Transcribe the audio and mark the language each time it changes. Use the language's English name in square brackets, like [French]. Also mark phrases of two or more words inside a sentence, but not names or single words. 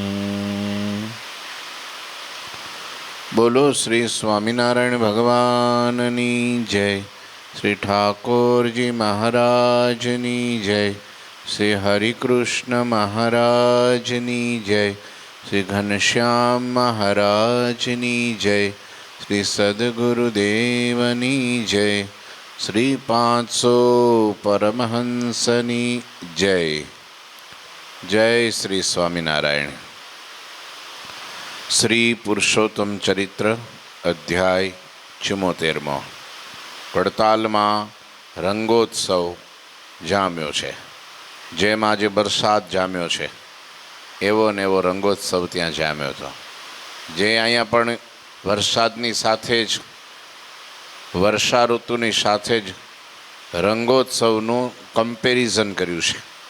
[Gujarati] બોલો શ્રી સ્વામિનારાયણ ભગવાનની જય, શ્રી ઠાકુરજી મહારાજની જય, શ્રી હરિકૃષ્ણ મહારાજની જય, શ્રી ઘનશ્યામ મહારાજની જય, શ્રી સદ્ગુરુદેવની જય, શ્રી 500 પરમહંસની જય। जय श्री स्वामिनारायण। श्री पुरुषोत्तम चरित्र अध्याय 74 વડતાલમાં રંગોત્સવ જામ્યો છે। જેમ આજે વરસાદ જામ્યો છે એવો ને એવો રંગોત્સવ ત્યાં જામ્યો હતો। જે અહીંયા પણ વરસાદની સાથે જ વર્ષા ઋતુની સાથે જ રંગોત્સવનું કમ્પેરિઝન કર્યું છે